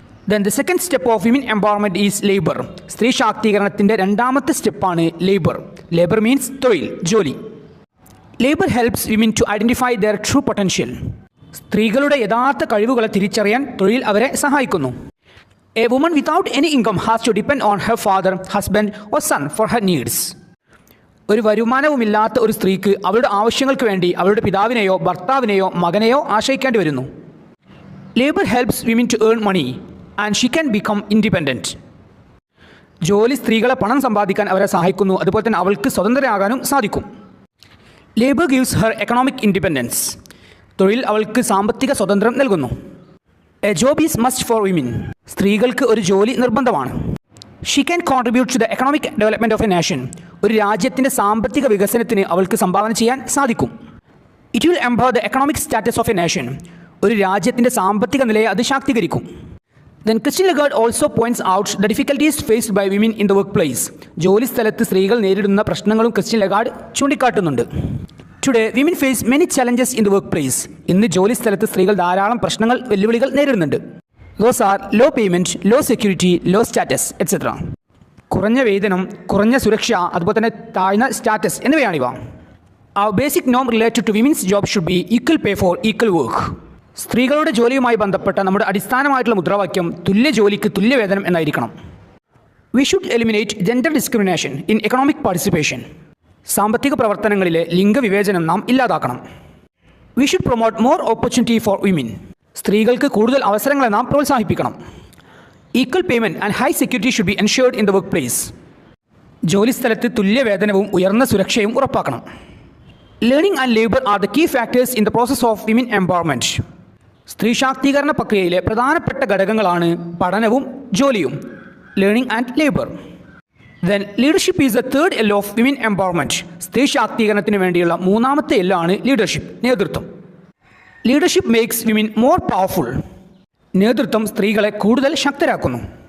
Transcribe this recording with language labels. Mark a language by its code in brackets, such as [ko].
[en] Then the second step of women empowerment is labour. [ml] സ്ത്രീ ശാക്തീകരണത്തിൻ്റെ രണ്ടാമത്തെ സ്റ്റെപ്പാണ് ലേബർ. [en] labour means [ml] തൊഴിൽ, ജോലി. [en] Labour helps women to identify their true potential. [ml] സ്ത്രീകളുടെ യഥാർത്ഥ കഴിവുകളെ തിരിച്ചറിയാൻ തൊഴിൽ അവരെ സഹായിക്കുന്നു. [en] A woman without any income has to depend on her father, husband or son for her needs. [ml] ഒരു വരുമാനവുമില്ലാത്ത ഒരു സ്ത്രീക്ക് അവളുടെ ആവശ്യങ്ങൾക്ക് വേണ്ടി അവളുടെ പിതാവിനെയോ ഭർത്താവിനെയോ മകനെയോ ആശ്രയിക്കേണ്ടി വരുന്നു. [en] Labour helps women to earn money and she can become independent. [ml] ജോലി സ്ത്രീകളെ പണം സമ്പാദിക്കാൻ അവരെ സഹായിക്കുന്നു, അതുപോലെ തന്നെ അവൾക്ക് സ്വതന്ത്രയാകാനും സാധിക്കും. [en] Labour gives her economic independence. [ml] തൊഴിൽ അവൾക്ക് സാമ്പത്തിക സ്വാതന്ത്ര്യം നൽകുന്നു. [en] A job is must for women. [ml] സ്ത്രീകൾക്ക് ഒരു ജോലി നിർബന്ധമാണ്. [en] She can contribute to the economic development of a nation. [ml] ഒരു രാജ്യത്തിൻ്റെ സാമ്പത്തിക വികസനത്തിന് അവൾക്ക് സംഭാവന ചെയ്യാൻ സാധിക്കും. [en] It will empower the economic status of a nation. [ml] ഒരു രാജ്യത്തിൻ്റെ സാമ്പത്തിക നിലയെ അത് ശാക്തീകരിക്കും. [en] Then Christine Lagarde also points out the difficulties faced by women in the workplace. [ml] ജോലി സ്ഥലത്ത് സ്ത്രീകൾ നേരിടുന്ന പ്രശ്നങ്ങളും Christine Lagarde ചൂണ്ടിക്കാട്ടുന്നുണ്ട്. [en] Today, women face many challenges in the workplace. [ml] ഇന്ന് ജോലി സ്ഥലത്ത് സ്ത്രീകൾ ധാരാളം പ്രശ്നങ്ങൾ, വെല്ലുവിളികൾ നേരിടുന്നുണ്ട്. [en] Those are low payment, low security, low status, etc. [ml] കുറഞ്ഞ വേതനം, കുറഞ്ഞ സുരക്ഷ, അതുപോലെ തന്നെ താഴ്ന്ന status എന്നിവയാണിവ. [en] Our basic norm related to women's job should be equal pay for equal work. [ml] സ്ത്രീകളുടെ ജോലിയുമായി ബന്ധപ്പെട്ട നമ്മുടെ അടിസ്ഥാനമായിട്ടുള്ള മുദ്രാവാക്യം തുല്യ ജോലിക്ക് തുല്യവേതനം എന്നായിരിക്കണം. [en] We should eliminate gender discrimination in economic participation. [ml] സാമ്പത്തിക പ്രവർത്തനങ്ങളിലെ ലിംഗവിവേചനം നാം ഇല്ലാതാക്കണം. [en] We should promote more opportunity for women. [ml] സ്ത്രീകൾക്ക് കൂടുതൽ അവസരങ്ങളെ നാം പ്രോത്സാഹിപ്പിക്കണം. [en] Equal payment and high security should be ensured in the workplace. [ml] ജോലിസ്ഥലത്ത് തുല്യവേതനവും ഉയർന്ന സുരക്ഷയും ഉറപ്പാക്കണം. [en] Learning and labor are the key factors in the process of women empowerment. [ml] സ്ത്രീ ശാക്തീകരണ പ്രക്രിയയിലെ പ്രധാനപ്പെട്ട ഘടകങ്ങളാണ് പഠനവും ജോലിയും, [en] Learning and labour. Then leadership is the third L of women empowerment. [ml] സ്ത്രീ ശാക്തീകരണത്തിന് വേണ്ടിയുള്ള മൂന്നാമത്തെ എല്ലാണ് ലീഡർഷിപ്പ്, നേതൃത്വം. [en] Leadership makes women more powerful. [ml] നേതൃത്വം സ്ത്രീകളെ കൂടുതൽ ശക്തരാക്കുന്നു.